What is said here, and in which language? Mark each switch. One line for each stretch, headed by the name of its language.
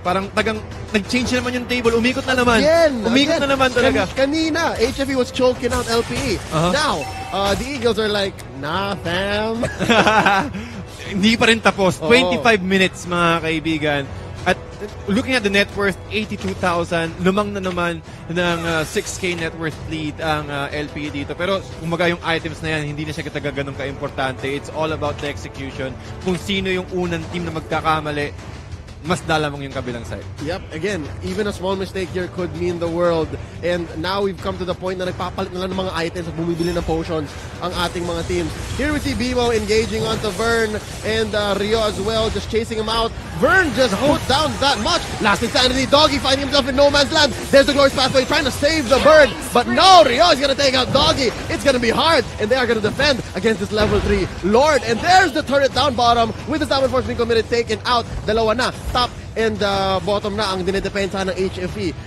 Filipino: Parang nag-change naman yung table. Umikot na naman. Umikot na naman talaga.
English: Kanina, HFE was choking out LPE. Now, the Eagles are like, nah, fam.
Filipino: Hindi pa rin tapos. 25 minutes, mga kaibigan.
English: At looking at the net worth, 82,000.
Filipino: Lumang na naman ng 6K net worth lead ang LPE dito. Pero kumaga yung items na yan, hindi na siya ganun ka-importante.
English: It's all about the execution.
Filipino: Kung sino yung unang team na magkakamali, mas dalamang yung kabilang side.
English: Yep, again, even a small mistake here could mean the world. And now we've come to the point
Filipino: na nagpapalit na lang ng mga items at bumibili ng potions ang ating mga teams.
English: Here we see Bimo engaging onto Vern and Rio as well, just chasing him out. Vern just put down that much. Last Insanity, Doggy finding himself in no man's land. There's the Glorious Pathway trying to save the bird. But no, Rio is going to take out Doggy. It's going to be hard. And they are going to defend against this level 3 Lord. And there's the turret down bottom with the Zaman Force being committed, taken out.
Filipino: Dalawa na. Top and bottom na ang dinedepensa ng HFE.